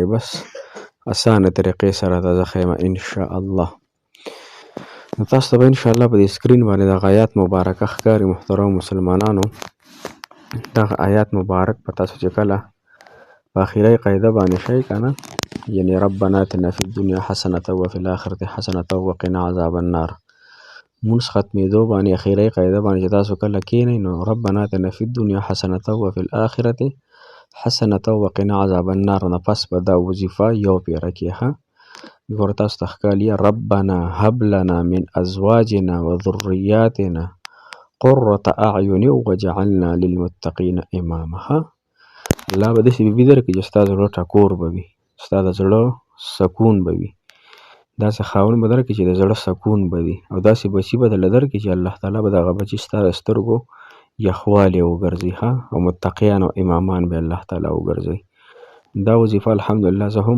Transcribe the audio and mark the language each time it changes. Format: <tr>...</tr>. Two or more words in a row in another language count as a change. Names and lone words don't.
<ps>بس اسانه طریقې سره دا زه ښیم انشاءالله. نو تاسو ته به انشاءالله په دې سکرین باندې دغه آیات مبارکه ښکاري. محترم مسلمانانو، دغه آیات مبارک په تاسو چې کله په اخري قاعده باندې شئ که نه، یعنې</ps> <ar>ربنا آتنا فی الدنیا حسنة وفي الآخرة حسنة وقنا عذاب النار.</ar> <ps>مونځ ختمېدو باندې اخري قاعده باندې چې تاسو کله کښېنئ نو</ps> <ar>ربنا آتنا فی الدنیا حسنة وفي الآخرة حسنة وقنا عذاب النار</ar> <ps>نه پس به دا وظیفه یو پیره کې ښه ګوره تاسو ته ښکالي</ps> <ar>ربنا هب لنا من ازواجنا وذریاتنا قرة اعین وجعلنا للمتقین اماما</ar> <ps>ښه الله به داسې بیبي درکړي چې ستا زړه ټکور به وي ستا د زړه سکون به وي داسې خاوند به درکړي چې د زړه سکون به وي او داسې بچي به درله درکړي چې الله تعالی به دغه بچي ستا د سترګو یخوالی وګرځي ښه او متقیان او امامان به الله تعالی وګرځوي دا وظیفه الحمدلله زه هم</ps>